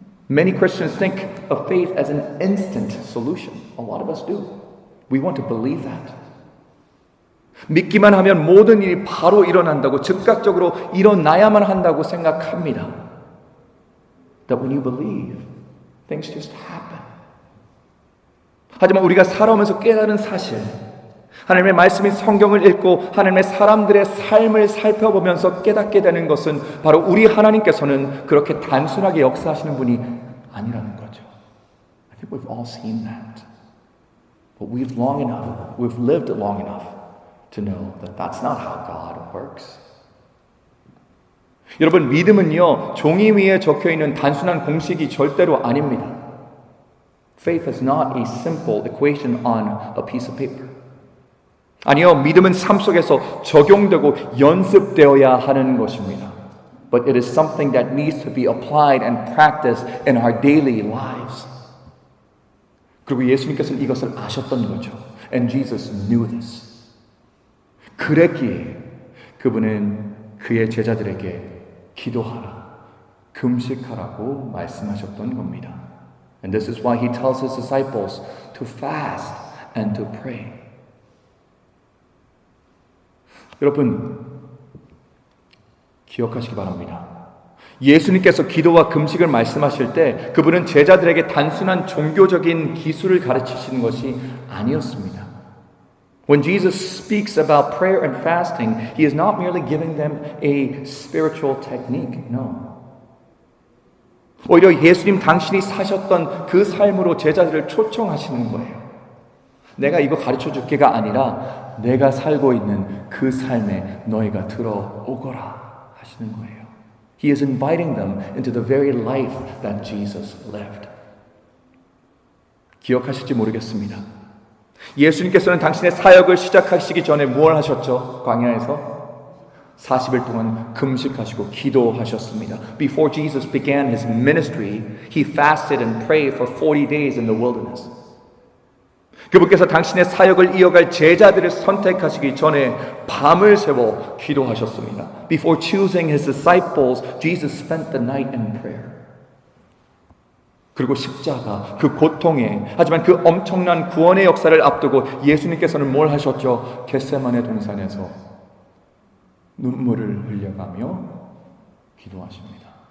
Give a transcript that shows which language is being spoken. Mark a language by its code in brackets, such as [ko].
[en] Many Christians think of faith as an instant solution. A lot of us do. We want to believe that. [ko] 믿기만 하면 모든 일이 바로 일어난다고, 즉각적으로 일어나야만 한다고 생각합니다. [en] That when you believe, things just happen. [ko] 하지만 우리가 살아오면서 깨달은 사실, 하나님의 말씀인 성경을 읽고 하나님의 사람들의 삶을 살펴보면서 깨닫게 되는 것은 바로 우리 하나님께서는 그렇게 단순하게 역사하시는 분이 아니라는 거죠. [en] I think we've all seen that. But we've lived long enough to know that that's not how God works. [ko] 여러분, 믿음은요, 종이 위에 적혀있는 단순한 공식이 절대로 아닙니다. [en] Faith is not a simple equation on a piece of paper. [ko] 아니요, 믿음은 삶 속에서 적용되고 연습되어야 하는 것입니다. [en] But it is something that needs to be applied and practiced in our daily lives. [ko] 그리고 예수님께서는 이것을 아셨던 거죠. [en] And Jesus knew this. [ko] 그랬기에 그분은 그의 제자들에게 기도하라, 금식하라고 말씀하셨던 겁니다. [en] And this is why he tells his disciples to fast and to pray. [ko] 여러분, 기억하시기 바랍니다. 예수님께서 기도와 금식을 말씀하실 때 그분은 제자들에게 단순한 종교적인 기술을 가르치시는 것이 아니었습니다. [en] When Jesus speaks about prayer and fasting, he is not merely giving them a spiritual technique. No. [ko] 오히려 예수님 당신이 사셨던 그 삶으로 제자들을 초청하시는 거예요. 내가 이거 가르쳐 줄게가 아니라 내가 살고 있는 그 삶에 너희가 들어오거라 하시는 거예요. [en] He is inviting them into the very life that Jesus lived. [ko] 기억하실지 모르겠습니다. 예수님께서는 당신의 사역을 시작하시기 전에 무엇을 하셨죠? 광야에서 40일 동안 금식하시고 기도하셨습니다. [en] Before Jesus began his ministry, he fasted and prayed for 40 days in the wilderness. [ko] 그분께서 당신의 사역을 이어갈 제자들을 선택하시기 전에 밤을 새워 기도하셨습니다. [en] Before choosing his disciples, Jesus spent the night in prayer. [ko] 그리고 십자가, 그 고통에, 하지만 그 엄청난 구원의 역사를 앞두고 예수님께서는 뭘 하셨죠? 겟세마네 동산에서 눈물을 흘려가며 기도하십니다.